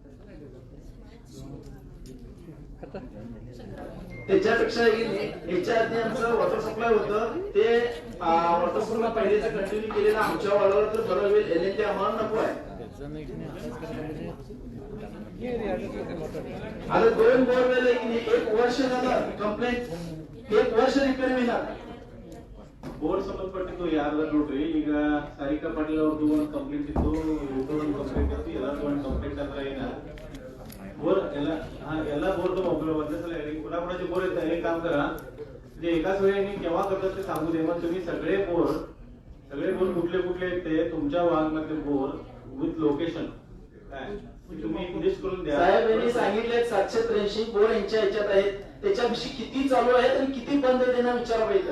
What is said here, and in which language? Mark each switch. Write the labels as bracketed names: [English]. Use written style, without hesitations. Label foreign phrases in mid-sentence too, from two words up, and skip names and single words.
[Marathi] त्याच्यापेक्षा याच्या आधी आमचं [English] water supply [Marathi] होतं ते [English] water supply [Marathi] पहिलेच कंटिन्यू केलेलं आमच्या वार्डाला तर बरं होईल LNT आम्हाला नको आहे. आता 2 बोरवेल आहे की नाही 1 वर्ष झालं कंप्लेंट 1 वर्ष रिपेअर होणार. [Kannada] ಬೋರ್ ಸಂಬಂಧಪಟ್ಟಿದ್ದು ಯಾರು ನೋಡ್ರಿ ಈಗ ಸಾರಿಕಾ ಪಾಟೀಲ್ ಅವ್ರದ್ದು ಒಂದು ಕಂಪ್ಲೇಂಟ್ ಇತ್ತು ಇವ್ರದ್ದು ಒಂದು ಕಂಪ್ಲೇಂಟ್ ಇತ್ತು ಎಲ್ಲರದ್ದು ಒಂದು ಕಂಪ್ಲೇಂಟ್ ಅಂದ್ರೆ ಏನ [Marathi] बोर ಎಲ್ಲ बोरचं मोबाईल वरती कुणाकुणाचे बोर येतात एक काम करा म्हणजे एकाच वेळी केव्हा करतात ते सांगू दे मग तुम्ही सगळे बोर कुठले कुठले आहेत ते तुमच्या भागामधले बोर [English] with location [Marathi] काय तुम्ही लिस्ट करून द्या. साहेब यांनी सांगितले 783 बोर यांच्या ह्याच्यात आहेत त्याच्याविषयी किती चालू आहेत आणि किती बंद आहेत त्यांना विचारा पाहिजे.